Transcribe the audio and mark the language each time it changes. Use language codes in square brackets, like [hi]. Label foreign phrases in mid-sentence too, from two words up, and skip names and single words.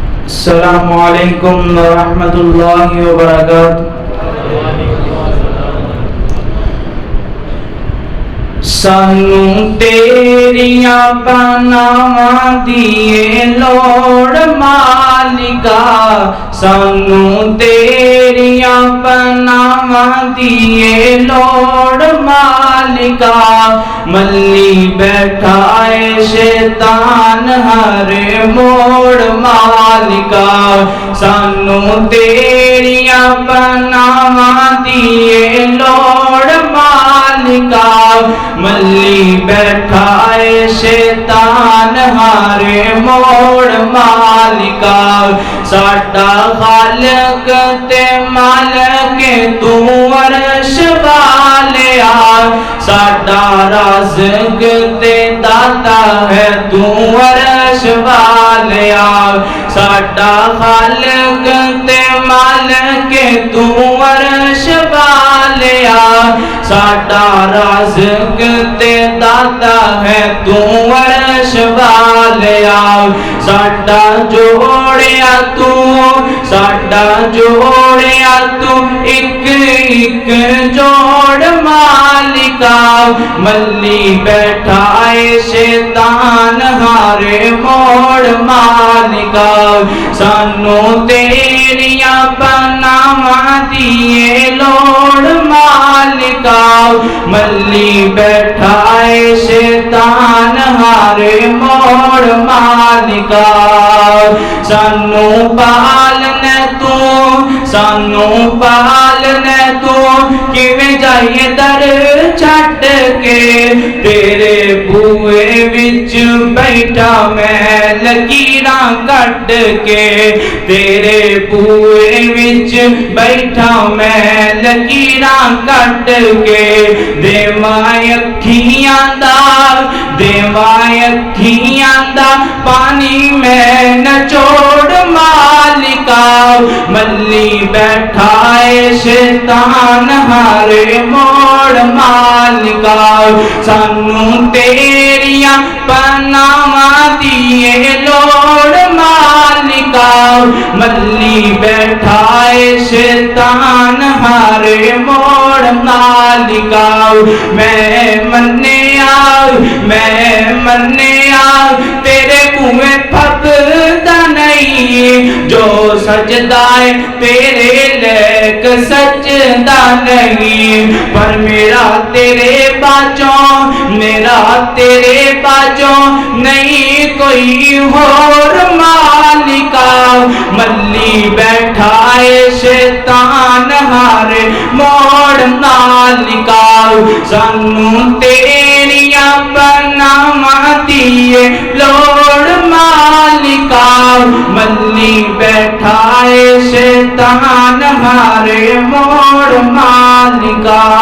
[ar] السلام علیکم ورحمۃ اللہ وبرکاتہ۔ [pa] سانو تیریاں پناواں دیے لوڑ مالکا، سانو تیریاں پناواں دیے لوڑ مالکا، ملی بیٹھا ہے شیطان ہر موڑ مالکا، سانو تیریاں پناواں دیے لوڑ مالکا، ملی بیٹھا ہے شیطان ہر موڑ مالکا، ساڈا خالق تے مالک تو عرش والیا، ساڈا رازق تے داتا ہے تو عرش والیا، ساڈا خالق تے مالک تو عرش والیا، ساڈا رازق تے داتا ہے تو عرش والیا، ساڈا جوڑیا تو، ساڈا جوڑیا تو ایک ایک جوڑ مالکا، ملی بیٹھا ہے شیطان ہر موڑ مالکا، سانو تیریاں پناواں دیے لوڑ مالکا، ملی بیٹھا ہے شیطان ہر موڑ مالکا، سانو پالنے تو، سانو پالنے تو کیویں جائیے در چھٹ کے، تیرے بوئے وچ بیٹھا میں لکیراں کٹ کے، تیرے بوئے وچ بیٹھا میں لکیراں کٹ کے، دیواں اکھیاں دا، دیواں اکھیاں دا پانی میں نچوڑ مالکا، ملی بیٹھا ہے شیطان ہر موڑ مالکا، سانو تیریاں پناواں دیے لوڑ مالکا، ملی بیٹھا ہے شیطان ہر موڑ مالکا، میں منیا، میں منیا تیرے بوئے پھبدا نہیں، جو سجدہ ہے تیرے لیک سجدہ نہیں، پر میرا تیرے باجوں، میرا تیرے باجوں نہیں کوئی اور مالکا، ملی بیٹھا ہے شیطان ہر موڑ مالکا، سانو تیریاں پناواں دیے لوڑ مالکا، ملی بیٹھا ہے شیطان ہر موڑ مالکا۔